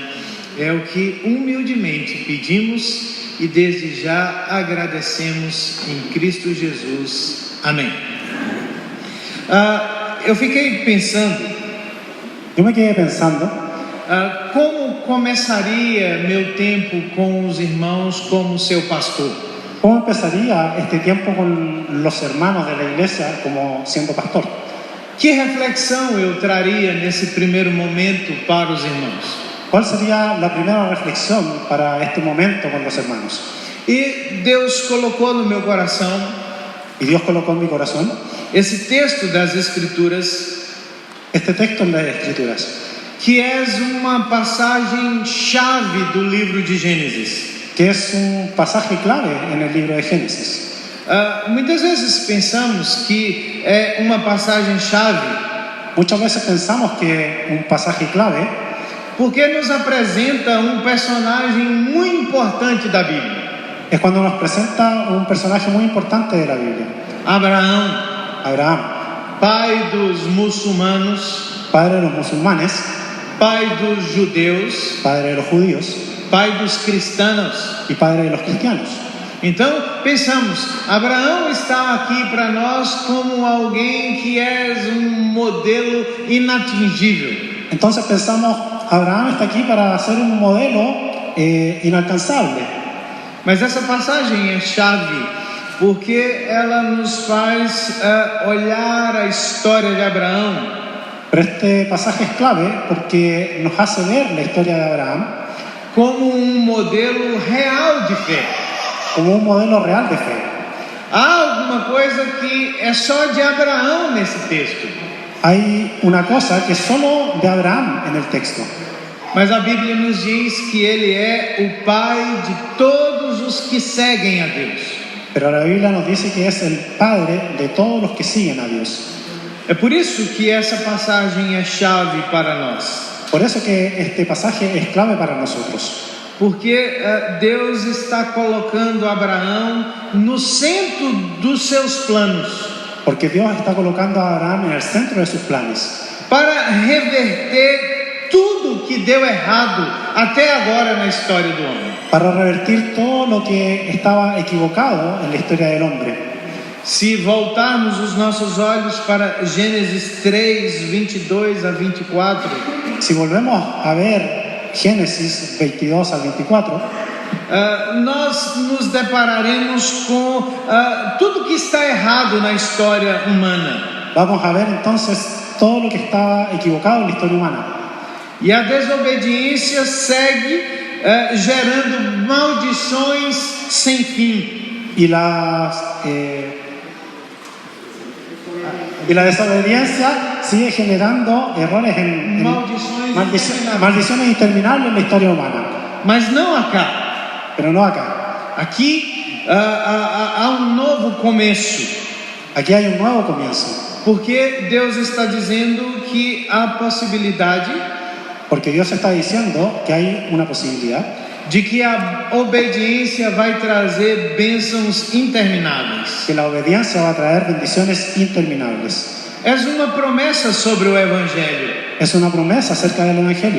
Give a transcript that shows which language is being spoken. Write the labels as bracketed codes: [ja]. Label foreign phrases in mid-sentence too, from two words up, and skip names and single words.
[pt] É o que humildemente pedimos e desde já agradecemos em Cristo Jesus. Amém. Eu fiquei pensando, [es] Yo me quedé pensando, [pt] como começaria meu tempo com os irmãos como seu pastor? [es] ¿cómo empezaría este tiempo con los hermanos de la iglesia como siendo pastor? [pt] Que reflexão eu traria nesse primeiro momento para os irmãos? [es] ¿Cuál sería la primera reflexión para este momento con los hermanos? [pt] E Deus colocou no meu coração [es] Y Dios colocó en mi corazón [pt] esse texto das Escrituras, [es] este texto en las Escrituras, [pt] que é uma passagem chave do livro de Gênesis. [es] que es un pasaje clave en el libro de Génesis. [pt] Muitas vezes pensamos que é uma passagem chave [es] Muchas veces pensamos que un pasaje clave [pt] porque nos apresenta um personagem muito importante da Bíblia, [es] es cuando nos presenta un personaje muy importante de la Biblia, [pt] Abraão, [es] Abraham, [pt] pai dos muçulmanos, [es] padre de los musulmanes, [pt] pai dos judeus, [es] padre de los judíos [pt] pai dos cristãos. [es] y padre de los cristianos. [pt] Então pensamos, Abraão está aqui para nós como alguém que é um modelo inatingível. [es] Entonces pensamos, Abraham está aquí para ser un modelo inalcanzable. [pt] Mas essa passagem é chave porque ela nos faz olhar a história de Abraão [es] Pero este pasaje es clave porque nos hace ver la historia de Abraham [pt] como um modelo real de fé. [es] como un modelo real de fe. [pt] Há alguma coisa que é só de Abraão nesse texto, [es] Hay una cosa que es solo de Abraham en el texto, [pt] mas a Bíblia nos diz que ele é o pai de todos os que seguem a Deus. [es] pero la Biblia nos dice que es el padre de todos los que siguen a Dios. [pt] É por isso que essa passagem é chave para nós. [es] Por eso que este pasaje es clave para nosotros, [pt] Porque Deus está colocando Abraão no centro dos seus planos [es] porque Dios está colocando a Abraham en el centro de sus planes [pt] para reverter tudo que deu errado até agora na história do homem. [es] para revertir todo lo que estaba equivocado en la historia del hombre. [pt] Se voltarmos os nossos olhos para Gênesis 3, 22 a 24, [es] Si volvemos a ver Génesis 22 al 24, [pt] nós nos depararemos com tudo que está errado na história humana. [es] vamos a ver entonces todo lo que estaba equivocado en la historia humana. [pt] E a desobediência segue gerando maldições sem fim. [es] Y la desobediencia sigue generando errores maldiciones interminables en la historia humana. [pt] Mas não acá. [es] Pero no acá. [pt] Aqui há um novo começo. [es] Aquí hay un nuevo comienzo. [pt] Porque Deus está dizendo que há possibilidade [es] Porque Dios está diciendo que hay una posibilidad [pt] de que a obediência vai trazer bênçãos intermináveis. [es] que la obediencia va a traer bendiciones interminables. [pt] É uma promessa sobre o Evangelho. [es] Es una promesa acerca del Evangelio.